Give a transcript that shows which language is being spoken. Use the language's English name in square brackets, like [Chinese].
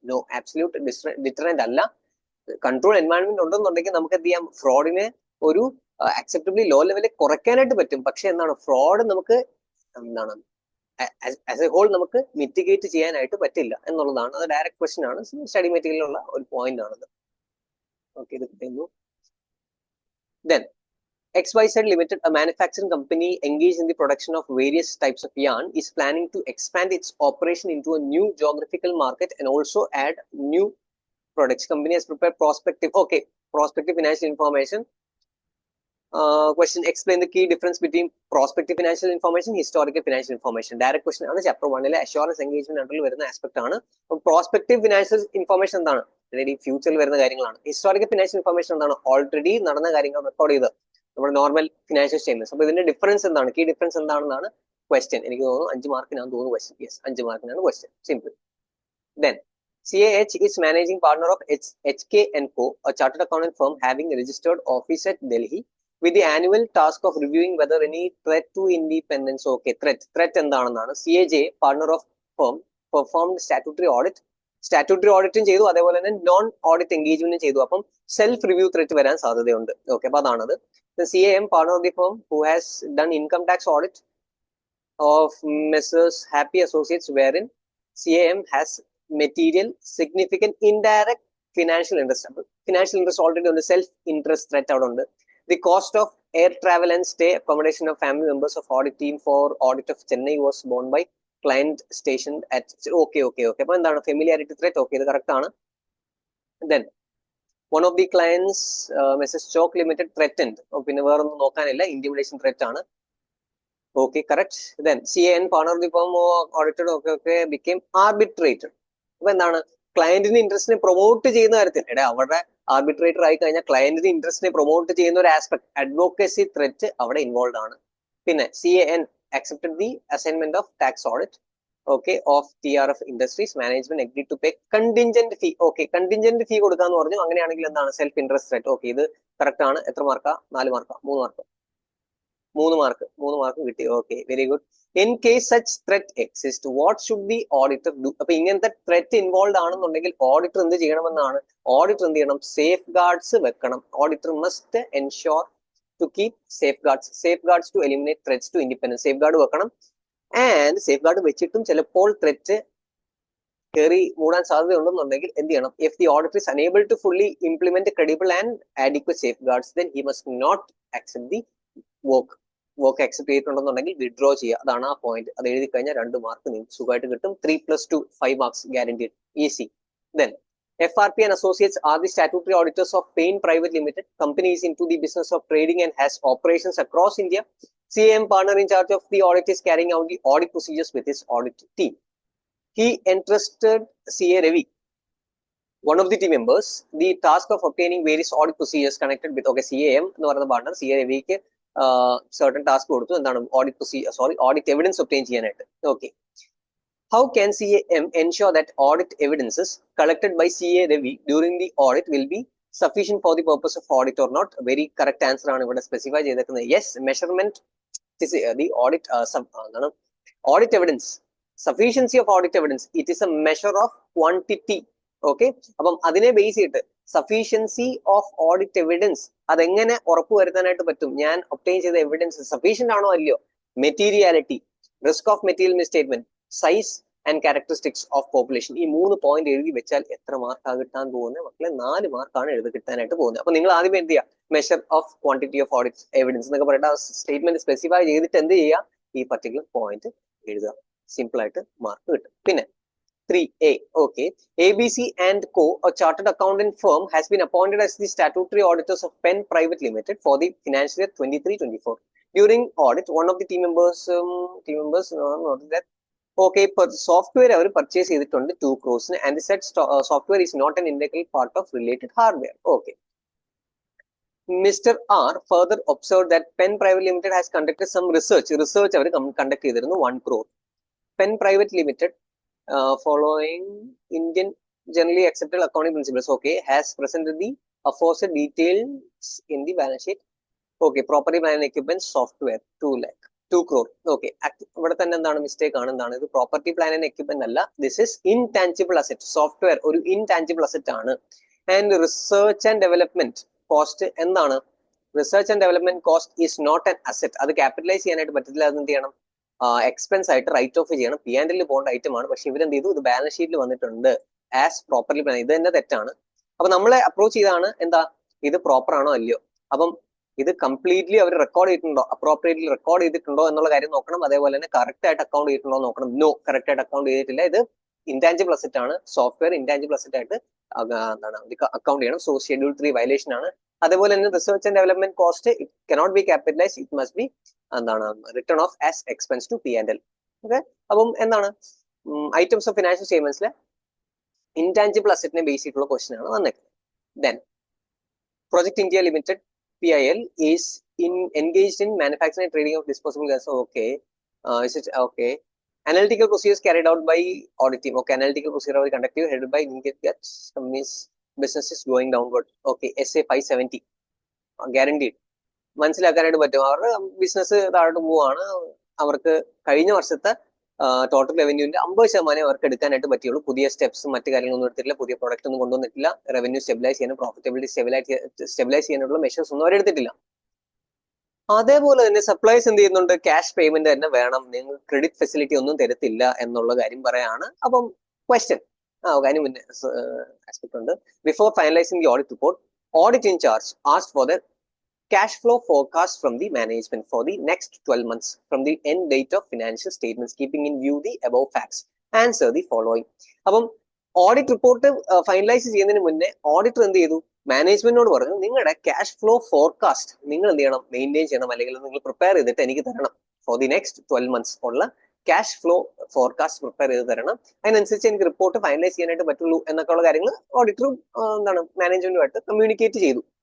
[Malayalam] No, absolute deterrent അല്ല. Control environment ഉണ്ടെന്നുണ്ടെങ്കിൽ നമുക്ക് എന്ത് ചെയ്യാം, ഫ്രോഡിനെ ഒരു അക്സെപ്റ്റബിളി ലോ ലെവലിൽ കുറയ്ക്കാനായിട്ട് പറ്റും. പക്ഷെ എന്താണ്, ഫ്രോഡ് നമുക്ക് എന്താണ് ആസ് എ ഹോൾ നമുക്ക് മിറ്റിഗേറ്റ് ചെയ്യാനായിട്ട് പറ്റില്ല എന്നുള്ളതാണ്. അത് ഡയറക്റ്റ് ക്വസ്റ്റ്യൻ ആണ്, സ്റ്റഡി മെറ്റീരിയലുള്ള ഒരു പോയിന്റ് ആണത്. ഓക്കെ, ഇത് കഴിഞ്ഞു. [English] Then XYZ Limited, a manufacturing company engaged in the production of various types of yarn, is planning to expand its operation into a new geographical market and also add new products. Company has prepared prospective, okay, prospective financial information. Question: explain the key difference between prospective financial information, historical financial information. Direct question [Malayalam] ആണ്. Chapter 1 assurance engagement അണ്ടറിൽ വരുന്ന aspect ആണ്. Prospective financial information എന്താണ്? Already ഫ്യൂച്ചറിൽ വരുന്ന കാര്യങ്ങളാണ്. Historical financial information എന്താണ്? Already നടന്ന കാര്യങ്ങൾ റെക്കോർഡ് ചെയ്ത് നമ്മുടെ നോർമൽ ഫിനാൻഷ്യൽ സ്റ്റേറ്റ്മെന്റ്സ്. അപ്പൊ ഇതിന്റെ ഡിഫറൻസ് എന്താണ്? കീ ഡിഫറൻസ് എന്താണെന്നാണ് ക്വസ്റ്റ്യൻ. എനിക്ക് തോന്നുന്നു 5 മാർക്കിനാണ് തോന്നുന്നു question. Yes, 5 മാർക്കിനാണ് question. Simple. [English] Then CAH is managing partner of HK & Co, a chartered accountant firm having a registered office at Delhi, with the annual task of reviewing whether any threat to independence. [Malayalam] Okay, threat എന്താണെന്നാണ്. CAJ, [English] partner of firm, performed statutory [Malayalam] ഓഡിറ്റും ചെയ്തു, അതേപോലെ തന്നെ non audit എൻഗേജ്മെന്റും ചെയ്തു. അപ്പം self review threat വരാൻ സാധ്യതയുണ്ട്. Okay, അപ്പൊ അതാണത്. [English] CAM, partner of the firm, who has done income tax audit of Messrs. Happy Associates, wherein CAM has material significant indirect financial interest. Financial interest already on the self interest threat out on the cost of air travel and stay accommodation of family members of audit team for audit of Chennai was borne by client stationed at okay. [Malayalam] അപ്പൊ എന്താണ് familiarity threat? Okay, ഇത് correct ആണ്. [English] Then one of the clients, Mrs. Choke Limited, threatened. [Malayalam] പിന്നെ വേറൊന്നും നോക്കാനില്ല, intimidation threat ആണ്. [English] Okay, correct. Then CAN, partner of the firm, audited, okay, became arbitrator. [Malayalam] അപ്പൊ എന്താണ്? ക്ലയന്റിന് ഇൻട്രസ്റ്റിനെ promote ചെയ്യുന്ന കാര്യത്തിൽ അവരുടെ ആർബിട്രേറ്റർ ആയി കഴിഞ്ഞാൽ ക്ലയന്റിന് ഇൻട്രസ്റ്റിനെ പ്രൊമോട്ട് ചെയ്യുന്ന ഒരു ആസ്പെക്ട്, അഡ്വോക്കസി ത്രെറ്റ് അവിടെ ഇൻവോൾവ് ആണ്. പിന്നെ [English] CAN accepted the assignment of tax audit, okay, of TRF Industries. Management agreed to pay contingent fee. Okay, contingent fee [Malayalam] കൊടുക്കാന്ന് പറഞ്ഞു. അങ്ങനെയാണെങ്കിൽ എന്താണ്? Self interest threat. ഓക്കെ, ഇത് കറക്റ്റ് ആണ്. എത്ര മാർക്കാ? 4 മാർക്കാ? 3 മാർക്ക്? 3 മാർക്ക് കിട്ടി. Okay, very good. [English] In case such threat exist, what should the auditor do? [Malayalam] അപ്പൊ ഇങ്ങനത്തെ ത്രെറ്റ് ഇൻവോൾവ് ആണെന്നുണ്ടെങ്കിൽ ഓഡിറ്റർ എന്ത് ചെയ്യണമെന്നാണ്? ഓഡിറ്റർ എന്ത് ചെയ്യണം? സേഫ് ഗാർഡ്സ് വെക്കണം. [English] Auditor must ensure to keep safeguards to eliminate threats to independence. [Malayalam] Safe guard വെക്കണം. And safe guard വെച്ചിട്ടും ചിലപ്പോൾ ത്രെറ്റ് കയറി മൂടാൻ സാധ്യതയുണ്ടെന്നുണ്ടെങ്കിൽ എന്ത് ചെയ്യണം? [English] if the auditor is unable to fully implement credible and adequate safeguards, then he must not accept the work [Malayalam] accept ചെയ്തിട്ടുണ്ടെന്നുണ്ടെങ്കിൽ withdraw ചെയ്യുക. അതാണ് ആ point. അത് എഴുതി കഴിഞ്ഞാൽ 2 മാർക്ക് നിങ്ങൾക്ക് സുഖമായിട്ട് കിട്ടും. [English] 3+2 5 marks guaranteed. Easy. Then FRP and Associates are the statutory auditors of Payne Private Limited. Company is into the business of trading and has operations across India. CAM, partner in charge of the audit, is carrying out the audit procedures with his audit team. He entrusted CA Ravi, one of the team members, the task of obtaining various audit procedures connected with, okay, [Malayalam] CAM എന്ന് പറയുന്ന partner CA രവിക്ക് certain task കൊടുത്തു. എന്താണ്? Audit evidence obtain ചെയ്യാനായിട്ട്. [English] Okay, how can CAM ensure that audit evidences collected by CA Ravi during the audit will be sufficient for the purpose of audit or not? [Malayalam] Very correct answer ആണ് ഇവിടെ specify ചെയ്തേക്കുന്നത്. [English] Yes, measurement the audit audit evidence, sufficiency of audit evidence, it is a measure of quantity. [Malayalam] Okay, അപ്പം അതിനെ base ചെയ്തിട്ട് sufficiency of audit evidence അതെങ്ങനെ ഉറപ്പുവരുത്താനായിട്ട് പറ്റും? ഞാൻ obtain ചെയ്ത എവിഡൻസ് സഫീഷ്യന്റ് ആണോ അല്ലയോ? Materiality, risk of material മിസ്സ്റ്റേറ്റ്മെന്റ്, size and characteristics of population. ഈ 3 പോയിന്റ് എഴുതി വെച്ചാൽ എത്ര മാർക്കാണ് കിട്ടാൻ പോകുന്നത് മക്കളെ? 4 മാർക്കാണ് എഴുതി കിട്ടാനായിട്ട് പോകുന്നത്. അപ്പൊ നിങ്ങൾ ആദ്യം എന്ത് ചെയ്യുക? Measure of quantity of audit evidence എന്നൊക്കെ പറഞ്ഞിട്ട് ആ സ്റ്റേറ്റ്മെന്റ് സ്പെസിഫൈ ചെയ്തിട്ട് എന്ത് ചെയ്യുക? ഈ പർട്ടിക്കുലർ പോയിന്റ് എഴുതുക. സിമ്പിൾ ആയിട്ട് മാർക്ക് കിട്ടും. [English] പിന്നെ 3A, okay, ABC and Co, a chartered accountant firm, has been appointed as the statutory auditors of Penn Private Limited for the financial year 23-24. During audit, one of the team members noted that, okay, software [Malayalam] our [English] purchase [Malayalam] ചെയ്തിട്ടുണ്ട് [English] 2 crores, and the said software is not an integral part of related hardware. Okay. Mr. R further observed that Penn Private Limited has conducted some research [Malayalam] our [English] conduct [Malayalam] ചെയ്തിരുന്നു [English] 1 crore. Penn Private Limited, following Indian generally accepted accounting principles, okay, has presented the aforesaid details in the balance sheet. Okay, property, plant and equipment, software 2 crore. [Malayalam] Okay, ഇവിടെ തന്നെ എന്താണ് mistake ആണ്? എന്താണ് ഇത്? Property, plan and equipment അല്ല, [English] This is intangible asset. [Malayalam] Software ഒരു intangible asset ആണ്. And [English] Research and development cost എന്താണ്? Research and development cost is not an asset. [Malayalam] അത് ക്യാപിറ്റലൈസ് ചെയ്യാനായിട്ട് പറ്റത്തില്ല. അത് എന്ത് ചെയ്യണം? എക്സ്പെൻസ് ആയിട്ട് റൈറ്റ് ഓഫ് ചെയ്യണം, P&L പോകേണ്ട ഐറ്റം ആണ്. പക്ഷെ ഇവരെന്ത് ചെയ്തു, ഇത് ബാലൻസ് ഷീറ്റിൽ വന്നിട്ടുണ്ട് ആസ് പ്രോപ്പർലി പ്ലാൻ. ഇത് തന്നെ തെറ്റാണ്. അപ്പൊ നമ്മളെ അപ്രോച്ച് ചെയ്താണ് എന്താ, ഇത് പ്രോപ്പർ ആണോ അല്ലയോ, അപ്പം ഇത് കംപ്ലീറ്റ്ലി അവർ റെക്കോർഡ് ചെയ്തിട്ടുണ്ടോ, അപ്രോപ്രിയറ്റ്ലി റെക്കോർഡ് ചെയ്തിട്ടുണ്ടോ എന്നുള്ള കാര്യം നോക്കണം. അതേപോലെ തന്നെ കറക്റ്റ് ആയിട്ട് അക്കൗണ്ട് ചെയ്തിട്ടുണ്ടോ നോക്കണം. നോ, കറക്റ്റ് ആയിട്ട് അക്കൗണ്ട് ചെയ്തിട്ടില്ല. ഇത് ഇൻടാഞ്ചിബിൾ അസറ്റ് ആണ്, സോഫ്റ്റ്വെയർ ഇൻടാഞ്ചിബിൾ അസറ്റ് ആയിട്ട് എന്താണ് അക്കൗണ്ട് ചെയ്യണം. സോ ഷെഡ്യൂൾ 3 വയലേഷൻ ആണ്. അതേപോലെ തന്നെ research and development cost [English] it cannot be capitalise, [Malayalam] it must be എന്താണ് return of as expense to P&L. Okay, അപ്പം എന്താണ് items of financial സ്റ്റേറ്റ്മെന്റ്സിലെ intangible അസറ്റിനെ base ചെയ്തിട്ടുള്ള ക്വസ്റ്റൻ ആണ് വന്നേക്കുന്നത്. [English] Then Project India Limited PIL is engaged in manufacturing and trading of disposable gas. Okay, is it okay? Analytical procedures carried out by audit team. Okay, analytical procedure are conducted headed by Indian gas companies. Business is going downward. Okay, SA 570 guaranteed. [Malayalam] മനസ്സിലാക്കാനായിട്ട് പറ്റും. അവരുടെ business താഴോട്ട് പോവാണ്. അവർക്ക് കഴിഞ്ഞ വർഷത്തെ total റവന്യൂവിന്റെ 50% അവർക്ക് എടുക്കാനായിട്ട് പറ്റുള്ളൂ. പുതിയ സ്റ്റെപ്സും മറ്റു കാര്യങ്ങളൊന്നും എടുത്തിട്ടില്ല, പുതിയ പ്രൊഡക്റ്റ് ഒന്നും കൊണ്ടുവന്നിട്ടില്ല. റവന്യൂ സ്റ്റെബിലൈസ് ചെയ്യാനും പ്രോഫിറ്റബിലിറ്റി സ്റ്റെബിലൈസ് ചെയ്യാനുള്ള മെഷേഴ്സ് ഒന്നും അവരെടുത്തിട്ടില്ല. അതേപോലെ തന്നെ സപ്ലൈസ് എന്ത് ചെയ്യുന്നുണ്ട്, ക്യാഷ് പേയ്മെന്റ് തന്നെ വേണം, നിങ്ങൾ ക്രെഡിറ്റ് ഫെസിലിറ്റി ഒന്നും തരത്തില്ല എന്നുള്ള കാര്യം പറയാണ്. അപ്പം ക്വസ്റ്റ്യൻ കാര്യം മുന്നേ ആസ്പെക്ട് ഉണ്ട്. [English] Before finalising the audit report, audit in charge asked for the cash flow forecast from the management for the next 12 months from the end date of financial statements, keeping in view the above facts. Answer the following. [Malayalam] അപ്പം audit report finalise ചെയ്യുന്നതിന് മുന്നേ auditor എന്ത് ചെയ്തു, മാനേജ്മെന്റിനോട് പറഞ്ഞു, നിങ്ങളുടെ cash flow forecast നിങ്ങൾ എന്ത് ചെയ്യണം, മെയിൻറ്റെയിൻ ചെയ്യണം, അല്ലെങ്കിൽ നിങ്ങൾ പ്രിപ്പയർ ചെയ്തിട്ട് എനിക്ക് തരണം. ഫോർ ദി നെക്സ്റ്റ് 12 months ഉള്ള ക്യാഷ് ഫ്ലോ ഫോർകാസ്റ്റ് പ്രിപ്പയർ ചെയ്ത് തരണം. അതിനനുസരിച്ച് എനിക്ക് റിപ്പോർട്ട് ഫൈനലൈസ് ചെയ്യാനായിട്ട് പറ്റുള്ളൂ എന്നൊക്കെ ഉള്ള കാര്യങ്ങൾ ഓഡിറ്ററും എന്താണ് മാനേജ്മെന്റുമായിട്ട് കമ്മ്യൂണിക്കേറ്റ് ചെയ്തു.